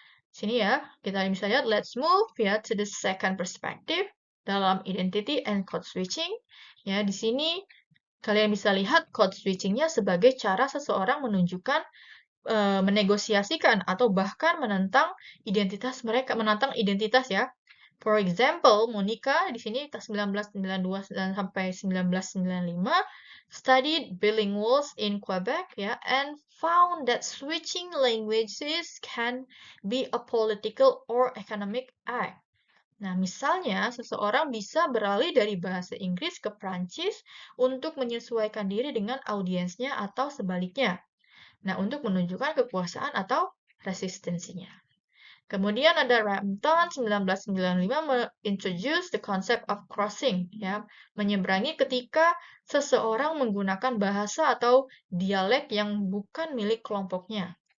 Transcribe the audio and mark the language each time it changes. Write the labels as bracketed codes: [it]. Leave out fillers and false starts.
[id] Sini ya, kita bisa lihat [en] let's move ya to the second perspective [id] dalam identity and code switching. Ya, di sini kalian bisa lihat code switchingnya sebagai cara seseorang menunjukkan menegosiasikan atau bahkan menentang identitas mereka, menantang identitas ya. [en] For example, Monica [id] di sini [en] 1992 [id] dan sampai [en] 1995 studied bilinguals in Quebec ya and found that switching languages can be a political or economic act. [id] Nah, misalnya seseorang bisa beralih dari bahasa Inggris ke Prancis untuk menyesuaikan diri dengan audiensnya atau sebaliknya. Nah, untuk menunjukkan kekuasaan atau resistensinya. Kemudian ada Rampton 1995 mengintroduce [en] the concept of crossing, [id] ya, menyeberangi ketika seseorang menggunakan bahasa atau dialek yang bukan milik kelompoknya.